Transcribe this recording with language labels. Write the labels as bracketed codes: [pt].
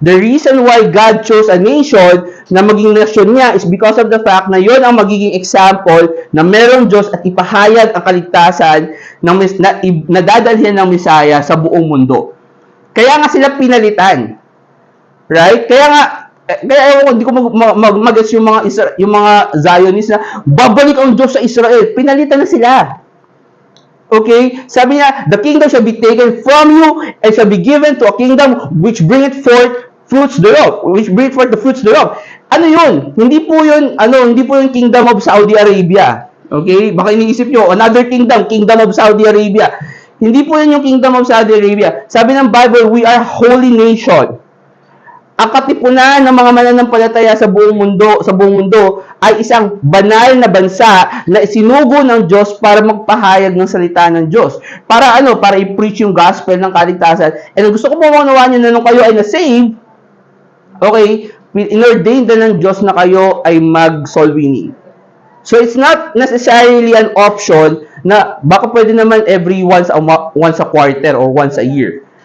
[en] The reason why God chose a nation [tl] na maging nation niya [en] is because of the fact [tl] na yun ang magiging example na merong Diyos at ipahayag ang kaligtasan na dadalhin ng Messiah sa buong mundo. Kaya nga sila pinalitan. Right? Kaya hindi ko mag-gets yung mga Zionists na babalik ang Diyos sa Israel. Pinalitan na sila. Okay? Sabi niya, [en] the kingdom shall be taken from you and shall be given to a kingdom which bringeth forth fruits thereof. Which bringeth forth the fruits thereof. [tl] Ano yun? Hindi po yung [en] kingdom of Saudi Arabia. Okay? [tl] Baka iniisip nyo, another kingdom of Saudi Arabia. Hindi po yun yung kingdom of Saudi Arabia. Sabi ng Bible, [en] we are holy nation. [tl] Ang katipunan ng mga mananampalataya sa buong mundo ay isang banal na bansa na isinugo ng Diyos para magpahayag ng salita ng Diyos. Para Para i-preach yung gospel ng kaligtasan. And gusto ko po maunawaan nyo na nung kayo ay na-save, okay, inordained na ng Diyos na kayo ay mag-soul winning. [en] So it's not necessarily an option [tl] na baka pwede naman [en] every once a quarter or once a year.